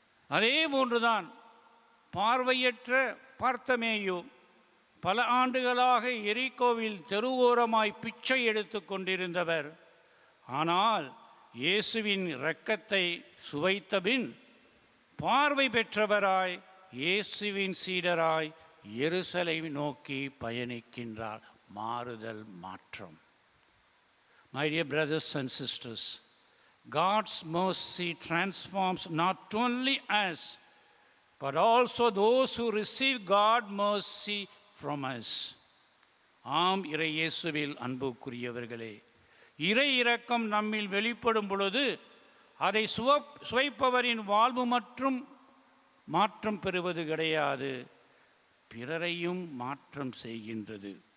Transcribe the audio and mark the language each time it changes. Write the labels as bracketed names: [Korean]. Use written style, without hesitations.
[Tamil] அதே போன்றுதான் பார்வையற்ற பார்த்திமேயு பல ஆண்டுகளாக எரிகோவில் தெருவோரமாய் பிச்சை எடுத்து கொண்டிருந்தவர். ஆனால் இயேசுவின் இரக்கத்தை சுவைத்தபின் பார்வை பெற்றவராய் இயேசுவின் சீடராய் எருசலேமை நோக்கி பயணிக்கின்றார். மாறுதல், மாற்றம். [English] My dear brothers and sisters, God's mercy transforms not only us, but also those who receive God's mercy from us. [Tamil] ஆம், இறை இயேசுவில் அன்புக்குரியவர்களே, இறை இரக்கம் நம்மில் வெளிப்படும் பொழுது அதை சுவைப்பவரின் வாழ்வு மற்றும் மாற்றம் பெறுவது கிடையாது, பிறரையும் மாற்றம் செய்கின்றது.